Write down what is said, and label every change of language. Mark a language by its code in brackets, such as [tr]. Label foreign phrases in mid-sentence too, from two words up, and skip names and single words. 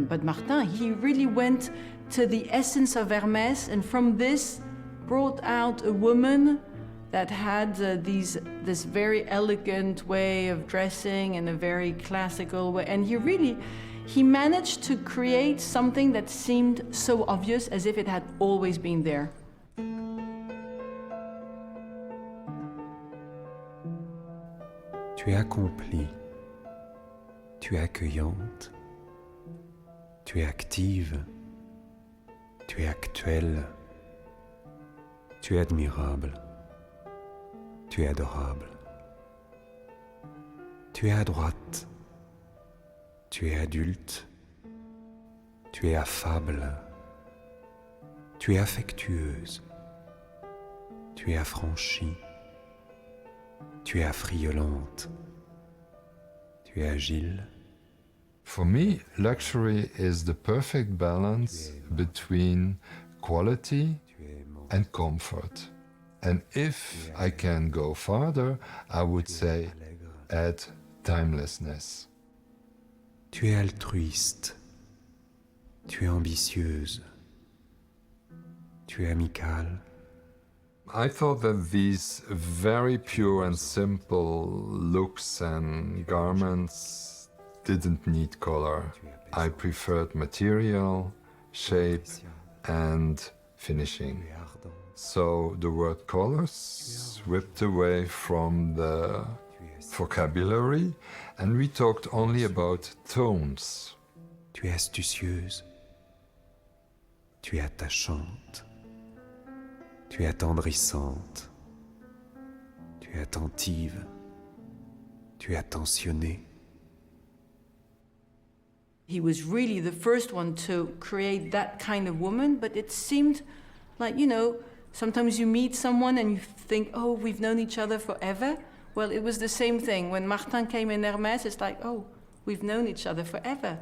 [en] But Martin, he really went to the essence of Hermès, and from this brought out a woman that had this very elegant way of dressing and a very classical way. And he managed to create something that seemed so obvious, as if it had always been there. [fr] Tu es accomplie, tu es accueillante, tu es active, tu es actuelle, tu es admirable, tu es adorable, tu es à droite, tu es adulte, tu es affable, tu es affectueuse, tu es affranchie, tu es affriolante, tu es agile. [en] For me, luxury is the perfect balance between quality and comfort. And if I can go farther, I would say add timelessness. [fr] Tu es altruiste, tu es ambitieuse, tu es amicale. [en] I thought that these very pure and simple looks and garments didn't need color. I preferred material, shape, and finishing. So the word colors ripped away from the vocabulary, and we talked only about tones. [fr] Tu es astucieuse, tu es attachante, tu es attendrissante, tu es attentive, tu es attentionnée. [en] He was really the first one to create that kind of woman, but it seemed like, you know, sometimes you meet someone and you think, oh, we've known each other forever. Well, it was the same thing. When Martin came in Hermès, it's like, oh, we've known each other forever.